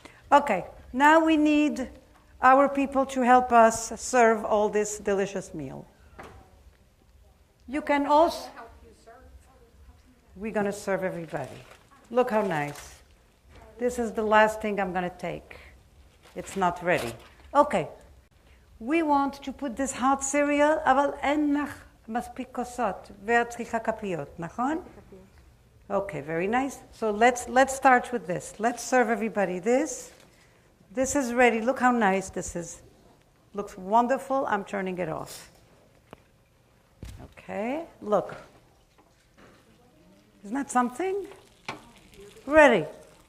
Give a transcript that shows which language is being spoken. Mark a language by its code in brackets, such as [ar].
[en] Okay, now we need our people to help us serve all this delicious meal. You can also... We're going to serve everybody. Look how nice. This is the last thing I'm going to take. It's not ready. Okay, we want to put this hot cereal, [he] אבל אין לך מספיק כוסות, ואת צריכה כפיות, נכון? [en] Okay, very nice. So let's start with this. Let's serve everybody this. This is ready. Look how nice this is. Looks wonderful. I'm turning it off. Okay, look. Isn't that something? Ready.